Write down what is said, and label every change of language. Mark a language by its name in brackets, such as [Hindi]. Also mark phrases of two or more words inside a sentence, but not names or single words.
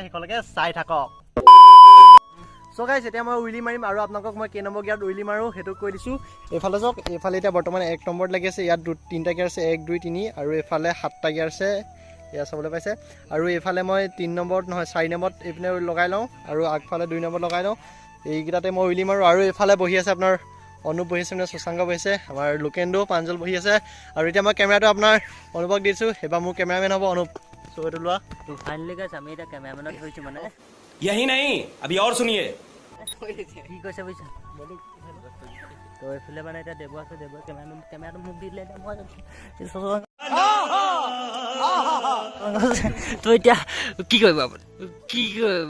[Assamese] শেষলৈকে চাই থাকক [English] so guys [Assamese] এতিয়া মই উইলি মাৰিম আৰু আপোনালোকক মই কেই নম্বৰ গিয়াৰত উইলি মাৰোঁ সেইটো কৈ দিছোঁ এইফালে চাওক এইফালে এতিয়া বৰ্তমান 1 নম্বৰত লাগি আছে ইয়াত 3টা গিয়াৰ আছে 1 2 3 আৰু এইফালে 7টা গিয়াৰ আছে এয়া চাবলৈ পাইছে আৰু এইফালে মই 3 নম্বৰত নহয় 4 নম্বৰত এইপিনে লগাই লওঁ আৰু আগফালে 2 নম্বৰত লগাই লওঁ এইকেইটাতে মই উইলি মাৰোঁ আৰু এইফালে বহি আছে আপোনাৰ অনুপ বহি আছে মানে সুশাংক বহি আছে আমাৰ লোকেন্দো প্ৰাঞ্জল বহি আছে আৰু এতিয়া মই কেমেৰাটো আপোনাৰ অনুপক দিছোঁ এবাৰ মোৰ কেমেৰামেন হ'ব অনুপ সো এইটো লোৱা তো [English] finally guys [Assamese] আমি এটা কেমেৰামেনত ধৰিছোঁ মানে [Hindi] यही नहीं अभी और सुनिए [Assamese] কি কৈছে বুজিছা তো এইফালে মানে এতিয়া দেৱ আছে দেৱ কেমেৰাটো মোক দিলে মই তো এতিয়া কি কৰিব কি কৰিব